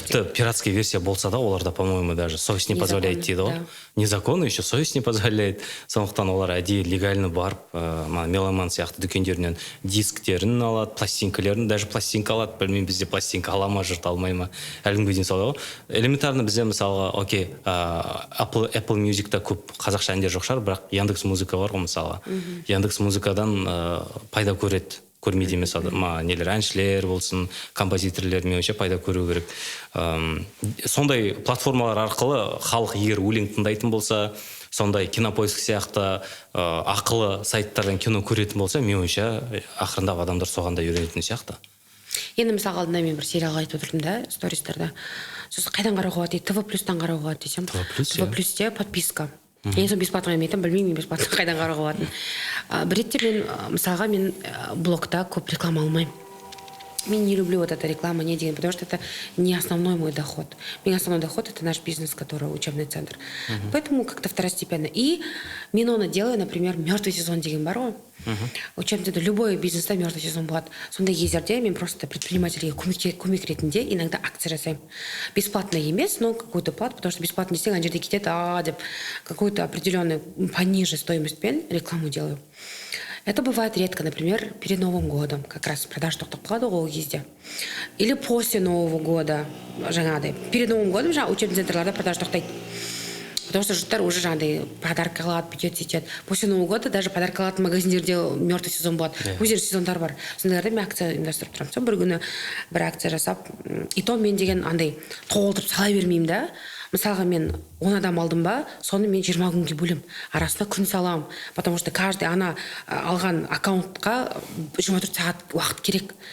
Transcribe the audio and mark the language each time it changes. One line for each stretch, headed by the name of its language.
Kazakh: Тіпті
Russian: пиратская версия
Kazakh: болса да, оларда,
Russian: по-моему, даже совесть не позволяет
Kazakh: дейді ғой.
Russian: Незаконно, еще совесть не позволяет.
Kazakh: Сондықтан олар әдейі легально барып, меломан сияқты дүкендерінен дисктерін алады, пластинкалерін, даже пластинка алады. Білмеймін, бізде пластинка ала ма, жұрт алмай ма. Әлгінгі дейін солай ғой.
Russian: Элементарно
Kazakh: бізде мысалға, окей, Apple Music'та көп қазақша әндер жоқ шығар, бірақ Яндекс музыка бар ғой мысалға. Яндекс музыкадан пайда көреді. Көрмейді емес нелер, әншілер болсын, композиторлер меніңше пайда көру керек. Сондай платформалар арқылы халық егер өлең тыңдайтын болса, сондай Кинопоиск сияқты ақылы сайттардан кино көретін болса, меніңше ақырындап адамдар соған да үйренетін сияқты. Енді мысалға алдында мен бір сериал айтып отырдым да, стористарда. Сосын қайдан қарауға болады дейді, ТВ+-тан қарауға болады десем. ТВ+-те подписка. Енді сол
Russian: бесплатно
Kazakh: емейтін, білмеймін бесплатно қайдан қарауға болатын. Бір ретте мен, мысалға мен блогта көп реклама алмаймын. Мен
Russian: не люблю вот эта реклама, не
Kazakh: деген,
Russian: потому что это не основной мой доход. Мой основной доход — это наш бизнес, который учебный центр. Поэтому как-то второстепенно. И
Kazakh: мен оны
Russian: делаю, например,
Kazakh: мертвый сезон деген бар ғой. Учебный центр, любой бизнеста
Russian: мертвый сезон
Kazakh: болады. Сондай кездерде мен
Russian: просто
Kazakh: предпринимательге көмек ретінде
Russian: иногда
Kazakh: акция жасаймын.
Russian: Бесплатно
Kazakh: емес,
Russian: но какую-то плату, потому что бесплатно десең,
Kazakh: ана жерде кетеді, деп
Russian: какую-то определенную пониже стоимостьпен рекламу делаю. Это бывает редко, например, перед Новым годом, как раз продажа
Kazakh: тоқтап қалады ғой ол кезде.
Russian: Или после Нового года,
Kazakh: жаңағыдай.
Russian: Перед Новым годом учебный центрларда продажа тоқтайды. Потому что
Kazakh: жұрттар
Russian: уже
Kazakh: жаңағыдай подарка алады, бүйтеді, сөйтеді.
Russian: После Нового года даже подарка
Kazakh: алатын магазиндерде
Russian: мертвый сезон
Kazakh: болады. Өздері сезондар бар. Сондайларда мен акция ұйымдастырып тұрамын. Сол бір күні бір акция жасап,
Russian: и то
Kazakh: мен деген андай толтырып сала бермеймін да. Мысалға мен 10 адам алдым ба, соны мен 20 күнге бөлем. Арасында күн салам.
Russian: Потому что каждый
Kazakh: ана алған аккаунтқа 24 сағат уақыт керек.